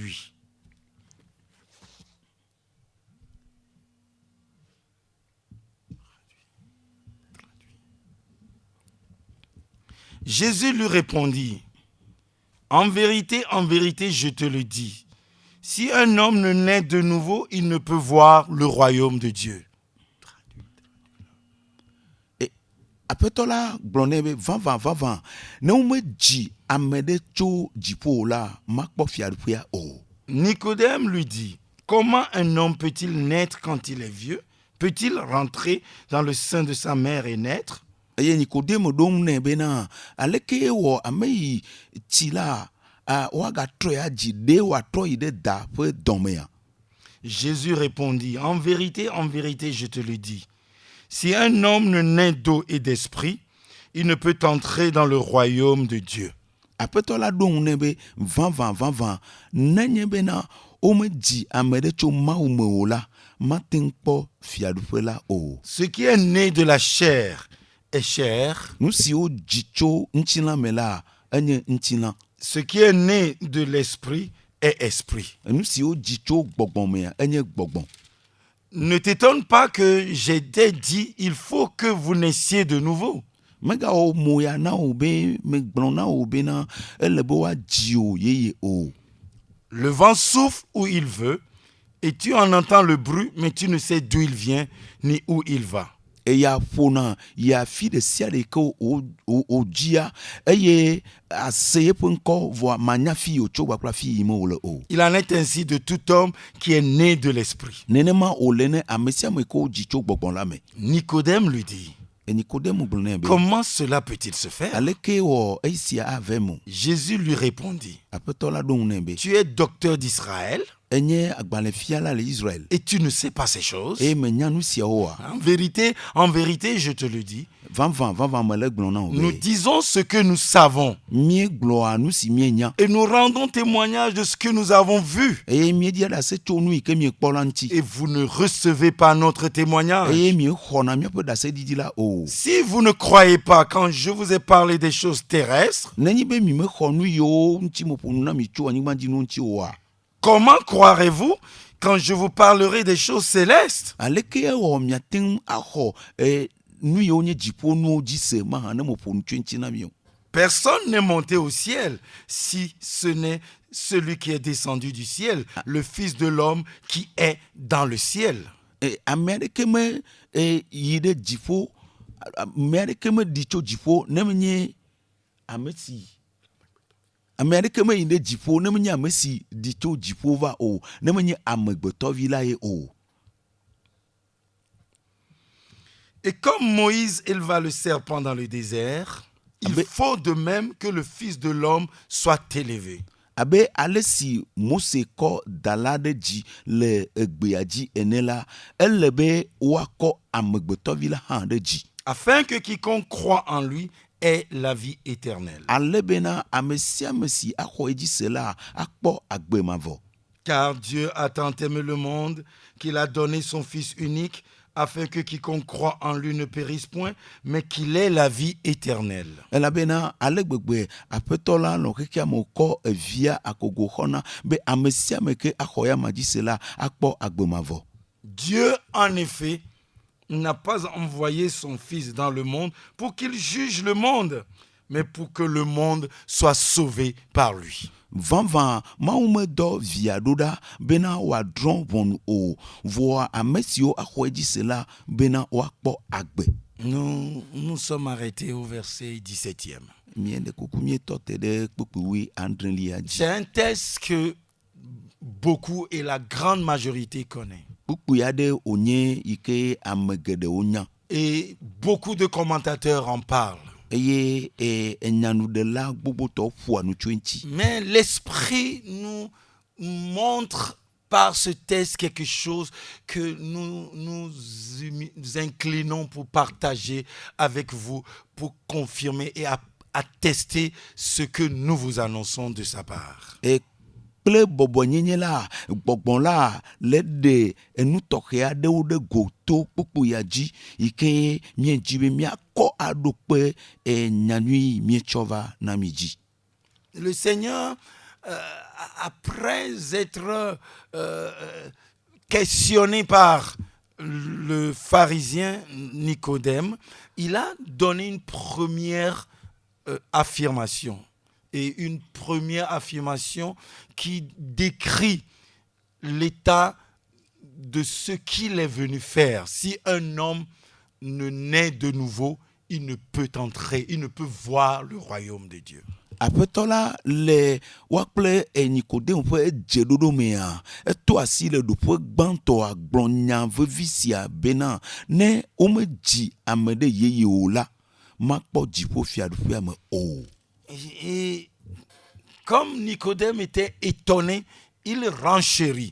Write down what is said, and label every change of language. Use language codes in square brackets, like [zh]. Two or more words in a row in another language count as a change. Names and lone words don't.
[fr] » Jésus lui répondit, « En vérité, je te le dis, si un homme ne naît de nouveau, il ne peut voir le royaume de Dieu. » [ee] Aƒetɔ la gblɔ nɛ be vavã ne womedzi ame ɖe tso dziƒo o la makpɔ fiaɖuƒea o. [fr] Nicodème lui dit, « Comment un homme peut-il naître quand il est vieux? Peut-il rentrer dans le sein de sa mère et naître? » [ee] Eye Nikodemo ɖo ŋu nɛ bena aleke wɔ ame yi tsi la woagatrɔe adzi ɖe wòatrɔ yi ɖe da ƒe dɔmea. [fr] Jésus répondit, « En vérité, je te le dis, si un homme ne naît d'eau et d'esprit, il ne peut entrer dans le royaume de Dieu. » [ee] Aƒetɔ la ɖo ŋu nɛ be vavã nenye bena womedzi ame ɖe tso Mawu me o la mate ŋu kpɔ fiaɖuƒe la o. [fr] Ce qui est né de la chair est chair. [ee] Nu siwo dzi tso ŋutilã me la enye ŋutilã. [fr] Ce qui est né de l'esprit est esprit. [ee] Nu siwo dzi tso gbɔgbɔ mea enye gbɔgbɔ. [fr] Ne t'étonne pas que j'ai dit, il faut que vous naissiez de nouveau. [ee] Megawɔ moya na wo be megblɔ na wo bena ele be woadzi o yeye o. [fr] Le vent souffle où il veut et tu en entends le bruit, mais tu ne sais d'où il vient ni où il va. [ee] Eya ƒona yi afi ɖe sia ɖe ke wodzia eye ase yeƒe ŋkɔ vɔa manya fi wòtso gbakpla fi yi me wòle o. [fr] Il en est ainsi de tout homme qui est né de l'esprit. [ee] Nenema wòle ne ame sia ame ke wodzi tso gbɔgbɔ la me. [fr] Nicodème lui dit, [ee] Nikodemo gblɔ nɛ be [fr] comment cela peut-il se faire? [ee] aleke wɔ esia ave mo. [fr] Jésus lui répondit, [ee] aƒetɔ la ɖo ŋu nɛ be [fr] tu es docteur d'Israël [ee] enye agbalẽfiala le Israël [fr] et tu ne sais pas ces choses. [ee] eye menya nu siawo oa. [fr] En vérité, je te le dis, [ee] Vavã mele gblɔ na wo [fr] nous [ee] be [fr] disons ce que nous savons [ee] míegblɔa nu si míenya [fr] et nous rendons témoignage de ce que nous avons vu. [ee] eye míedia ɖase tso nu yi ke miekpɔ la ŋuti [fr] Et vous ne recevez pas notre témoignage. [ee] eye miexɔna míaƒe ɖaseɖiɖi la o. [fr] Si vous ne croyez pas quand je vous ai parlé des choses terrestres, [ee] Nenye be mi mexɔ nu yiwo ŋuti meƒo nu na mi tso anyigbadzinu ŋuti oa, [fr] comment croirez-vous quand je vous parlerai des choses célestes? [ee] aleke ewɔ miate ŋu axɔ nu yiwo nye dziƒonuwo dzi se mahã ne meƒo nu tso ŋuti na mi o. [fr] Personne n'est monté au ciel si ce n'est celui qui est descendu du ciel, le Fils de l'homme qui est dans le ciel. [ee] Ame aɖeke me yi ɖe dziƒo, ame aɖeke me ɖi tso dziƒo ne menye ame aɖeke me yi ɖe dziƒo ne menye ame si ɖi tso dziƒo va o, ne menye amegbetɔvi la ye o. [fr] Et comme Moïse éleva le serpent dans le désert, il faut de même que le Fils de l'homme soit élevé. [ee] Abe ale si Mose kɔ da la ɖe dzi le egbea dzi ene la, ele be woakɔ amegbetɔvi la hã ɖe dzi. [fr] Afin que quiconque croit en lui ait la vie éternelle. [ee] Ale bena ame sia ame si axɔ edzi se la akpɔ agbe mavɔ. [fr] Car Dieu a tant aimé le monde qu'il a donné son Fils unique, afin que quiconque croit en lui ne périsse point, mais qu'il ait la vie éternelle. [ee] Elabena ale gbegbe aƒetɔ la nɔ xexea me kɔ evia akogo xɔna be ame sia ame ke axɔ ya ma dzi se la akpɔ agbe mavɔ. [fr] Dieu, en effet, n'a pas envoyé son Fils dans le monde pour qu'il juge le monde, mais pour que le monde soit sauvé par lui. [ee] Vavã Mawu medɔ via ɖo ɖa bena wòadrɔ̃ ʋɔnu o, vɔa ame siwo axɔ edzi se la bena woakpɔ agbe. [fr] Nous sommes arrêtés au verset 17e. [ee] Miele kuku mietɔ te ɖe kpekpewui adrelia dzi. [fr] C'est un texte que beaucoup et la grande majorité connaît. [ee] Kpukpui aɖe wònye yi ke ame geɖewo nya. [fr] Et beaucoup de commentateurs en parlent. [ee] Eye enyanuɖela gbogbotɔ ƒoa nu tso eŋuti. [fr] Mais l'esprit nous montre par ce texte quelque chose que nous inclinons pour partager avec vous, pour confirmer et attester ce que nous vous annonçons de sa part. [ee] Kple bɔbɔnyenye la, gbɔgbɔ la le ɖe enu tɔxɛ aɖewo ɖe go to kpukpu ya dzi yi ke miedzi be miakɔ aɖo kpe nyanui mietsɔ va na mi dzi. [fr] Le Seigneur, après être questionné par le pharisien Nicodème, il a donné une première affirmation. Et une première affirmation qui décrit l'état de ce qu'il est venu faire. Si un homme ne naît de nouveau, il ne peut entrer, il ne peut voir le royaume de Dieu. [ee] Aƒetɔ la le wakple Nikodem ƒe dzeɖoɖo mea, eto asi le ɖoƒe gbãtɔa gblɔ nya vevi sia bena ne womedzi ame ɖe yeye o la, makpɔ dziƒofiaɖuƒea me o. [fr] Et comme Nicodème était étonné, il renchérit.